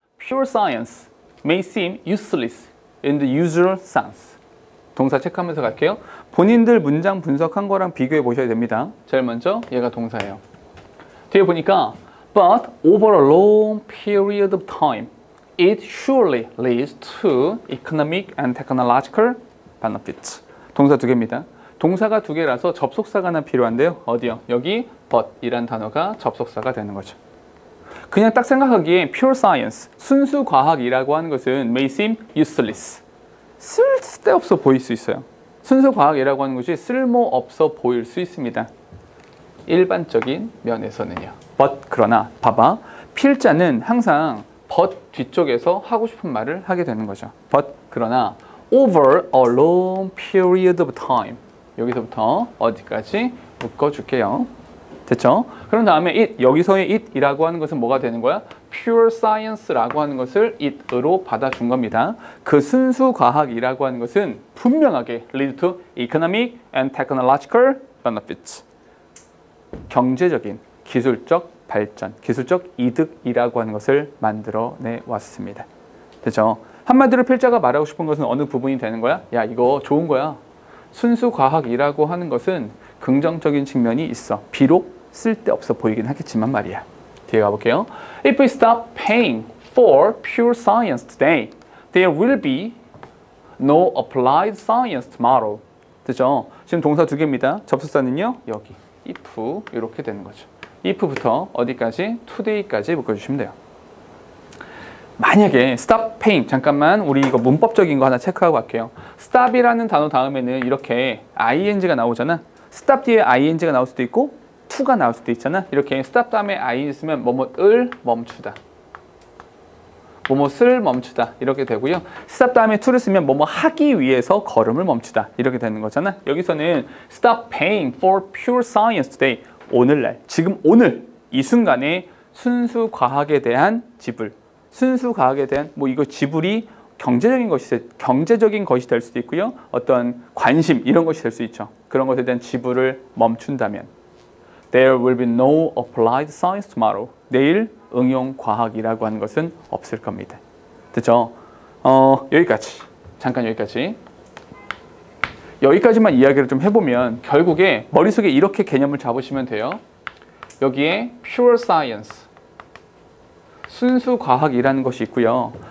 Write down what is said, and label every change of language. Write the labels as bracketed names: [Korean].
[English] pure science may seem useless in the usual sense. [Korean] 동사 체크하면서 갈게요. 본인들 문장 분석한 거랑 비교해 보셔야 됩니다. 제일 먼저 얘가 동사예요. 뒤에 보니까 [English] but over a long period of time it surely leads to economic and technological benefits. [Korean] 동사 두 개입니다. 동사가 두 개라서 접속사가 하나 필요한데요. 어디요? 여기 but 이란 단어가 접속사가 되는 거죠. 그냥 딱 생각하기에 pure science, 순수 과학이라고 하는 것은 [English] may seem useless. [Korean] 쓸데없어 보일 수 있어요. 순수 과학이라고 하는 것이 쓸모없어 보일 수 있습니다. 일반적인 면에서는요. but 그러나 봐봐. 필자는 항상 but 뒤쪽에서 하고 싶은 말을 하게 되는 거죠. [English] but 그러나 over a long period of time [Korean] 여기서부터 어디까지 묶어줄게요. 됐죠? 그런 다음에 it, 여기서의 it이라고 하는 것은 뭐가 되는 거야? pure science라고 하는 것을 it으로 받아준 겁니다. 그 순수 과학이라고 하는 것은 분명하게 [English] lead to economic and technological benefits. [Korean] 경제적인, 기술적 발전, 기술적 이득이라고 하는 것을 만들어내 왔습니다. 됐죠? 한마디로 필자가 말하고 싶은 것은 어느 부분이 되는 거야? 야, 이거 좋은 거야. 순수 과학이라고 하는 것은 긍정적인 측면이 있어. 비록 쓸데없어 보이긴 하겠지만 말이야. 뒤에 가볼게요. [English] If we stop paying for pure science today, there will be no applied science tomorrow. [Korean] 됐죠? 지금 동사 두 개입니다. 접속사는요. 여기 if 이렇게 되는 거죠. if부터 어디까지? today까지 묶어주시면 돼요. 만약에 stop paying, 잠깐만 우리 이거 문법적인 거 하나 체크하고 갈게요. stop이라는 단어 다음에는 이렇게 ing가 나오잖아. stop 뒤에 ing가 나올 수도 있고 to가 나올 수도 있잖아. 이렇게 stop 다음에 ing 있으면 뭐뭐을 멈추다, 뭐뭐을 멈추다 이렇게 되고요. stop 다음에 to를 쓰면 뭐뭐 하기 위해서 걸음을 멈추다 이렇게 되는 거잖아. 여기서는 [English] stop paying for pure science today, [Korean] 오늘날, 지금 오늘 이 순간에 순수 과학에 대한 지불, 순수 과학에 대한 뭐 이거 지불이 경제적인 것이 될 수도 있고요. 어떤 관심 이런 것이 될 수 있죠. 그런 것에 대한 지불을 멈춘다면 [English] There will be no applied science tomorrow. [Korean] 내일 응용 과학이라고 하는 것은 없을 겁니다. 됐죠? 여기까지. 잠깐 여기까지. 여기까지만 이야기를 좀 해보면 결국에 머릿속에 이렇게 개념을 잡으시면 돼요. 여기에 pure science, 순수 과학이라는 것이 있고요.